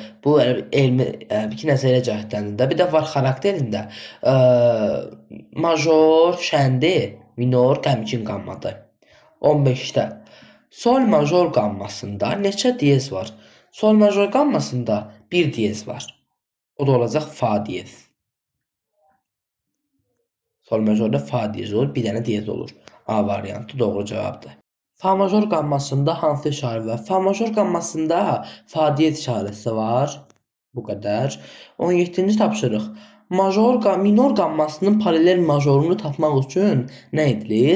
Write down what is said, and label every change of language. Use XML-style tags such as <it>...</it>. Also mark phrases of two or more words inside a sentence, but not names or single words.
<az>Bu elmi iki nəzəriyyə cəhətdəndir də. Bir də var xarakterində. Major şəndi, minor qəmgin qammadır. 15-də. Sol major qammasında neçə diyez var? Sol major qammasında bir diyez var. O da olacaq fa diyez. Sol majorda fa diyez olur, bir dənə diyez olur. A variantı doğru cavabdır. Fa major qammasında hansı işarə var? Fa major qammasında fa diyez işarəsi var. Bu qədər. 17-ci tapşırıq. Minor qammasının paralel majorunu tapmaq üçün nə edilir?</az>